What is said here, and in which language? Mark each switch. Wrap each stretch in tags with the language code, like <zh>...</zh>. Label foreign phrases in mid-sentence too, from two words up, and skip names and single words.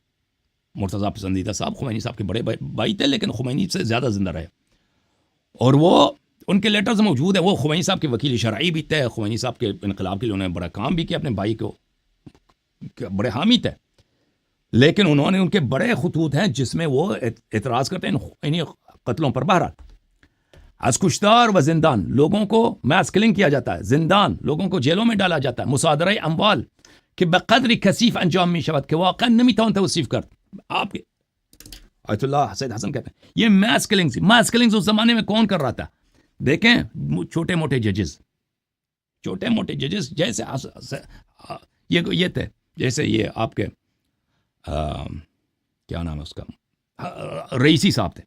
<ur>مرتضیٰ پسندیدہ صاحب خمینی صاحب کے بڑے بھائی تھے، لیکن خمینی سے زیادہ زندہ رہے، اور وہ ان کے لیٹرز موجود ہیں. وہ خمینی صاحب کے وکیل شرعی بھی تھے، خمینی صاحب کے انقلاب کے لیے انہوں نے بڑا کام بھی کیا، اپنے بھائی کو بڑے حامی تھے. لیکن انہوں نے ان کے بڑے خطوط ہیں جس میں وہ اعتراض کرتے ہیں انہیں قتلوں پر.</ur> <fa>بہرحال از کشتار و زندان</fa> <ur>لوگوں کو</ur> <en>mass killing</en> <ur>کیا جاتا ہے,</ur> <fa>زندان</fa> <ur>لوگوں کو جیلوں میں ڈالا جاتا ہے,</ur> <fa>مصادرہ اموال کہ بقدر کثیف انجام می شود کہ واقعا نمیتوان توصیف کرد.</fa> <ur>آپ کے آیت اللہ سید حسن کہتے ہیں یہ</ur> <en>mass killings</en> <ur>اس زمانے میں کون کر رہا تھا؟ دیکھیں چھوٹے موٹے ججز جیسے یہ تھے, جیسے یہ آپ کے کیا نام ہے اس کا, رئیسی صاحب تھے.</ur>